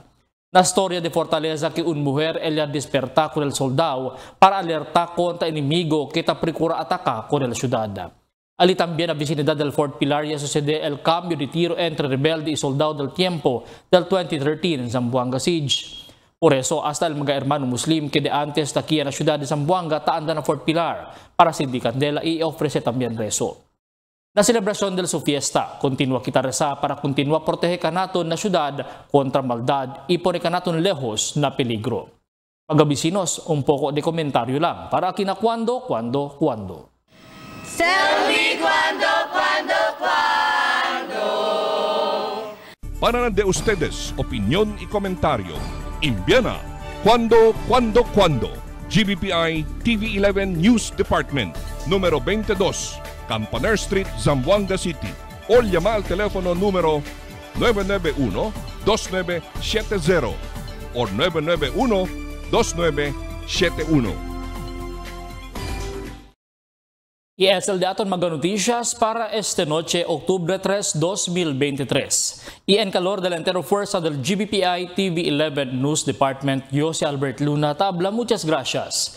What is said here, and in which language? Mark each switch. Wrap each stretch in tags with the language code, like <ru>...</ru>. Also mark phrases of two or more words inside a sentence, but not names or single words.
<cbk>La historia de Fortaleza que una mujer ella desperta con el soldado para alertar contra enemigo que ta procura atacar con la ciudad. Ali también a vicinidad del Fort Pilar ya sucede el cambio de tiro entre rebelde y soldado del tiempo del 2013 en Zamboanga Siege. Por eso hasta el mga hermano muslim que de antes taquía en la ciudad de Zamboanga taanda na Fort Pilar para sindican dela y ofrece también rezo. La celebración de su fiesta, continúa kita reza para continúa proteger naton na ciudad contra maldad y poner naton lejos na peligro. Mga vecinos, un poco de comentario lang para aquí na cuando.</cbk> <en>Tell me</en> <cbk>cuando. Para de ustedes, opinión y comentario. Envíana cuando. GBPI TV11 News Department, número 22, Campaner Street, Zamboanga City. O llama al teléfono número 991-2970 o 991-2971. ESL de aton mga noticias para este noche, Octubre 3, 2023. Y en calor de la entera fuerza del GBPI TV11 News Department, yo si Albert Luna Tabla, muchas gracias.</cbk>